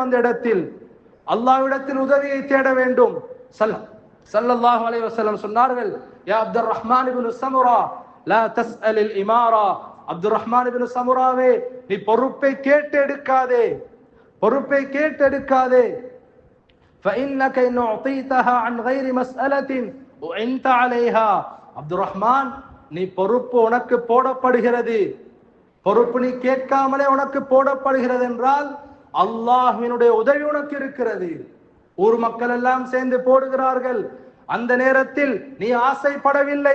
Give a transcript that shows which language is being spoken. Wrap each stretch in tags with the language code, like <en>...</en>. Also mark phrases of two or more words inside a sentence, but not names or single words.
<ta>அந்த இடத்தில் அல்லாஹ்விடத்தில் உதவியை தேட வேண்டும்.</ta> <ar>صلى الله عليه وسلم</ar> <ta>சொன்னார்கள்,</ta> <ar>يا عبد الرحمن بن سمرة لا تسأل الإمارة,</ar> <ta>அப்துர் ரஹ்மான் இப்னு சமுராவே, நீ பொறுப்பை கேட்டு எடுக்காதே, பொறுப்பை கேட்டு எடுக்காதே.</ta> <ar>فإنك إن أعطيتها عن غير مسألة وأنت عليها.</ar> <ta>அப்துர் ரஹ்மான், நீ பொறுப்பு உனக்கு போடப்படுகிறது, பொறுப்பு நீ கேட்காமலே உனக்கு போடப்படுகிறது என்றால் அல்லாஹ்வினுடைய உதவி உனக்கு இருக்கிறது. ஊர் மக்கள் எல்லாம் சேர்ந்து போடுகிறார்கள், அந்த நேரத்தில் நீ ஆசைப்படவில்லை.</ta>